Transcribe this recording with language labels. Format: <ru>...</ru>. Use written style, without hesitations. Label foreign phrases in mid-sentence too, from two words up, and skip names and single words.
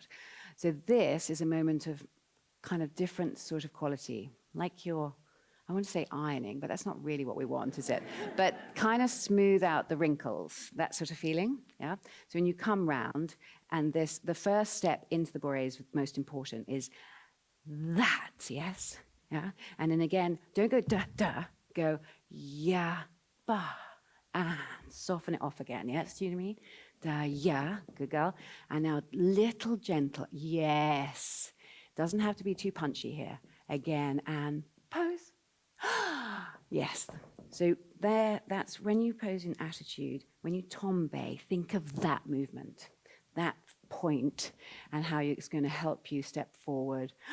<en>So this is a moment of kind of different sort of quality, like I want to say ironing, but that's not really what we want, is it? But kind of smooth out the wrinkles, that sort of feeling, yeah? So when you come round, and the first step into the bourrée is most important, is that, yes? Yeah? And then again, don't go da, go ya, ba, and soften it off again, yes? Do you know what I mean? Da, ya, good girl. And now little gentle, yes. Doesn't have to be too punchy here. Again, and pose. Yes. So that's when you pose in attitude, when you tombe, think of that movement, that point, and how it's going to help you step forward.</en>